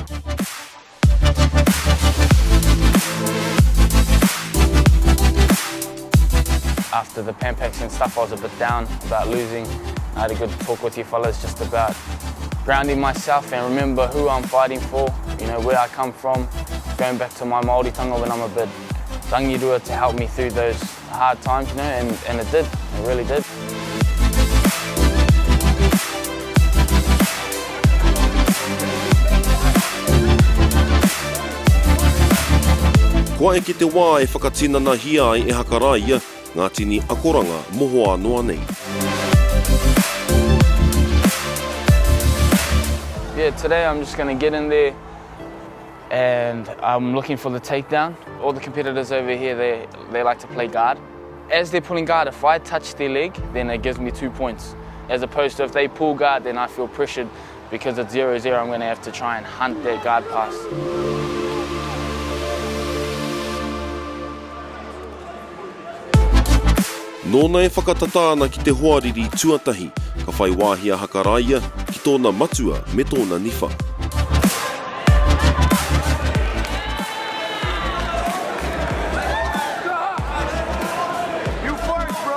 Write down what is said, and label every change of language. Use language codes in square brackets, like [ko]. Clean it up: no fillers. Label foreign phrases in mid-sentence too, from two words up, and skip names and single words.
[en] After the Pan Pacs and stuff, I was a bit down about losing. I had a good talk with you fellas just about grounding myself and remember who I'm fighting for, you know, where I come from, going back to my Māoritanga when I'm a bit rangirua to help me through those hard times, you know, and it did, it really did. [mi] Kua e ki te wā e whakatinana hia ai e Hakaraia, ngā tini akoranga mohoa noa nei. [en] Yeah, today I'm just going to get in there and I'm looking for the takedown. All the competitors over here, they like to play guard. As they're pulling guard, if I touch their leg, then it gives me 2 points. As opposed to if they pull guard, then I feel pressured because it's 0-0, I'm going to have to try and hunt that guard pass. [mi] Nōna e whakatata ana ki te hoariri tuatahi, ka whai wāhia Hakaraia ki tōna matua me tōna niwha. [en] You first, bro.